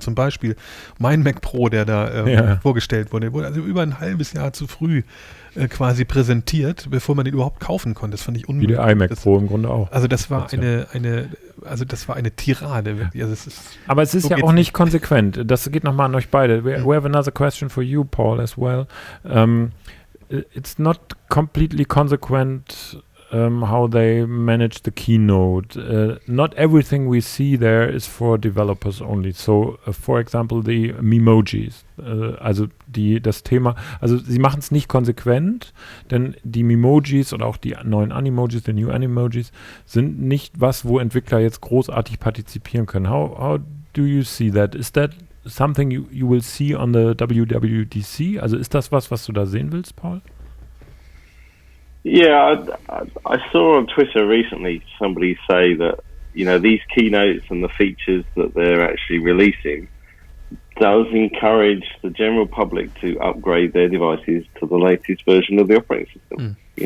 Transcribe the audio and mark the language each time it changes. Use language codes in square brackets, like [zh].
[de] Zum Beispiel mein Mac Pro, der da vorgestellt wurde, wurde also über ein halbes Jahr zu früh quasi präsentiert, bevor man den überhaupt kaufen konnte. Das fand ich unmöglich. Wie der iMac Pro im Grunde auch. Also das war eine Tirade. Wirklich. Also aber es ist so ja auch nicht konsequent. Das geht nochmal an euch beide. [en] We have another question for you, Paul, as well. It's not completely consequent how they manage the keynote. Not everything we see there is for developers only. So, for example, the Memojis. [de] Also das Thema, also sie machen es nicht konsequent, denn die Memojis oder auch die neuen Animojis, die New Animojis, sind nicht was, wo Entwickler jetzt großartig partizipieren können. [en] How do you see that? Is that something you will see on the WWDC? [de] Also ist das was du da sehen willst, Paul? [en] Yeah, I saw on Twitter recently somebody say that, these keynotes and the features that they're actually releasing does encourage the general public to upgrade their devices to the latest version of the operating system.